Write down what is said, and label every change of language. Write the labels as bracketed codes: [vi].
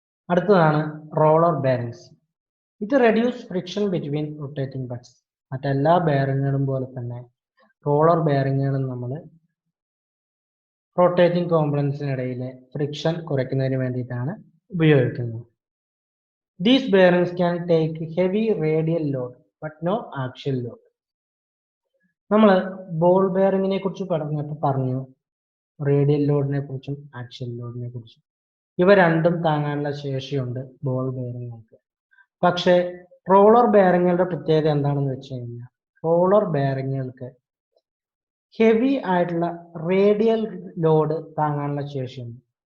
[ml] അടുത്തതാണ് roller bearings. [en] ഇത് reduce friction between rotating parts. [ml] മറ്റെല്ലാ ബെയറിങ്ങുകളും പോലെ തന്നെ റോളർ ബെയറിങ്ങുകളും നമ്മൾ റൊട്ടേറ്റിംഗ് കോമ്പണൻസിനിടയിലെ ഫ്രിക്ഷൻ കുറയ്ക്കുന്നതിന് വേണ്ടിയിട്ടാണ് ഉപയോഗിക്കുന്നത്. [en] These bearings can take heavy radial load but no axial load. [ml] നമ്മൾ ബോൾ ബെയറിങ്ങിനെ കുറിച്ച് പറഞ്ഞു റേഡിയൽ ലോഡിനെ കുറിച്ചും ആക്സിയൽ ലോഡിനെ കുറിച്ചും. ഇവ രണ്ടും താങ്ങാനുള്ള ശേഷിയുണ്ട് ബോൾ ബെയറിങ്ങുകൾക്ക്. പക്ഷേ റോളർ ബെയറിങ്ങുകളുടെ പ്രത്യേകത എന്താണെന്ന് വെച്ച് കഴിഞ്ഞാൽ റോളർ ബെയറിങ്ങുകൾക്ക് ഹെവി ആയിട്ടുള്ള റേഡിയൽ ലോഡ് താങ്ങാനുള്ള ശേഷിയുണ്ട്.